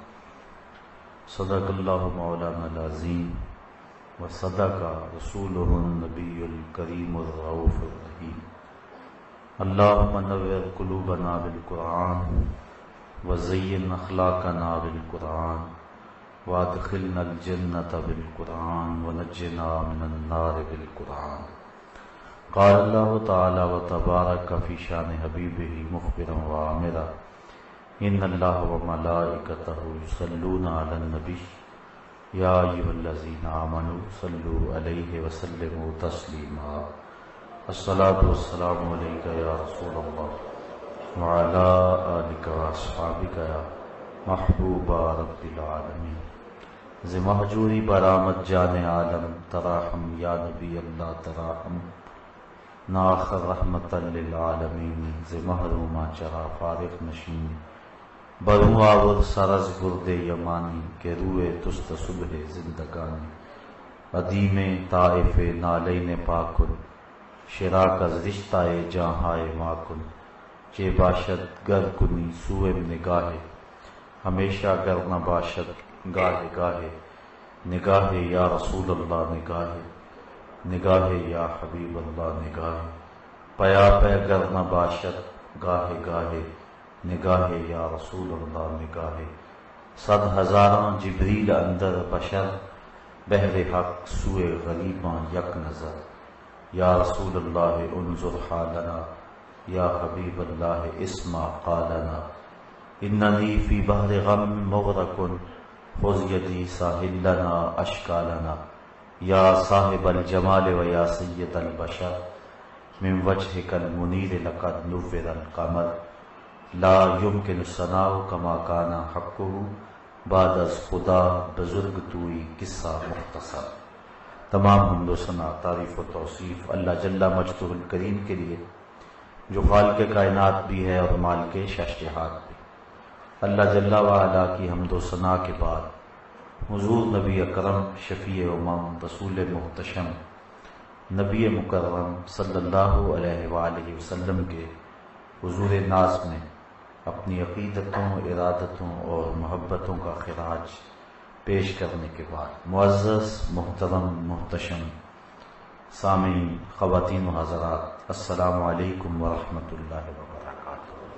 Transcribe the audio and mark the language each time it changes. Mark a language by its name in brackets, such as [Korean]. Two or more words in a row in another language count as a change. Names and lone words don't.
[Arabic] صدق اللہ مولانا العظیم وصدق رسولہ النبی الکریم الرؤوف الرحیم اللہم نور قلوبنا بالقرآن وزین اخلاقنا بالقرآن وادخلنا الجنة بالقرآن ونجنا من النار بالقرآن قال اللہ تعالی وتبارک فی شان حبیبہ مخبرا وعامرا ان اللہ وملائکتہ یصلون علی النبی یا ایھا الذین آمنوا صلوا علیہ وسلموا تسلیما الصلاۃ والسلام علیک یا رسول اللہ وعلی آلک واصحابک یا محبوب رب العالمین [Persian] ز مہجوری برآمد جان عالم تراحم یا نبی اللہ تراحم ناخر رحمت للعالمین ز محرومہ چرا فارغ نشین بروں آور سرز گرد یمانی کہ روئے تست صبح زندگانی قدیم طائف نالین پاکن شراک از رشتہ جہائے ماکن چے باشد گر کنی سوئے نگاہ ہمیشہ گر نہ باشد گاہے گاہے نگاہ [Arabic] یا رسول اللہ [Persian] نگاہ [Arabic] یا حبیب اللہ [Persian] نگاہ پیا پہ گر نہ باشد گاہے گاہے نگاہ [Arabic] یا رسول اللہ [Persian] نگاہ صد ہزاراں جبریل اندر بشر بہر حق سوئے غریباں یک نظر [Arabic] یا رسول اللہ انظر حالنا یا حبیب اللہ اسمع قالنا اننی فی بحر غم مغرق خذ یدی ساحل لنا اشکالنا یا صاحب الجمال و یا سید البشر من وجهک المنیر لقد نور القمر لا يمکن الثناء کما کان حقہ [Persian] بعد از خدا بزرگ توئی قصہ مختصر۔ [Urdu] تمام حمد و ثنا تعریف و توصیف اللہ [Arabic] جل مجدہ الکریم [Urdu] کے لیے جو خالق کائنات بھی ہے اور مالک شش جہات بھی۔ اللہ [Arabic] جل وعلا [Urdu] کی حمد و ثنا کے بعد حضور نبی اکرم شفیع امم رسول محتشم نبی مکرم [Arabic] صلی اللہ علیہ وآلہ وسلم [Urdu] کے حضور ناز میں اپنی عقیدتوں ارادتوں اور محبتوں کا خراج پیش کرنے کے بعد معزز محترم محتشم سامعین خواتین و حضرات [Arabic] السلام علیکم ورحمۃ اللہ وبرکاتہ۔